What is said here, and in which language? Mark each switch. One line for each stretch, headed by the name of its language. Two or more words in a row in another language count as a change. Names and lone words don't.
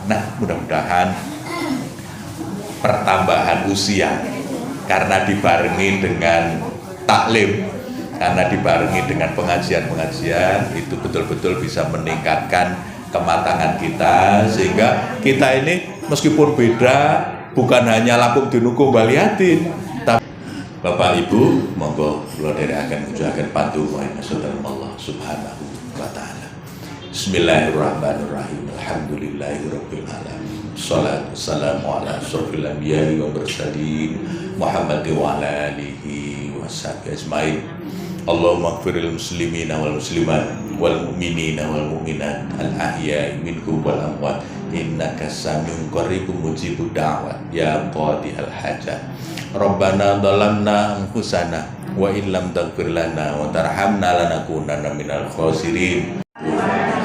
Indonesian: Nah, mudah-mudahan pertambahan usia karena dibarengi dengan taklim, karena dibarengi dengan pengajian-pengajian itu betul-betul bisa meningkatkan kematangan kita sehingga kita ini meskipun beda bukan hanya lakum dinukum baliatin.
Javanese: Bapak Ibu, monggo kula dherekaken mujudaken pandu Allah
Arabic: سبحانه وتعالى. بسم الله الرحمن الرحيم. الحمد لله رب العالمين. الصلاة والسلام على أشرف الأنبياء والمرسلين محمد وعلى آله وصحبه أجمعين. اللهم اغفر للمسلمين والمسلمات والمؤمنين والمؤمنات الأحياء منهم والأموات إنك سميع قريب مجيب الدعوات يا قاضي الحاجات. ربنا ظلمنا أنفسنا وإن لم تغفر لنا وترحمنا لنكونن من الخاسرين.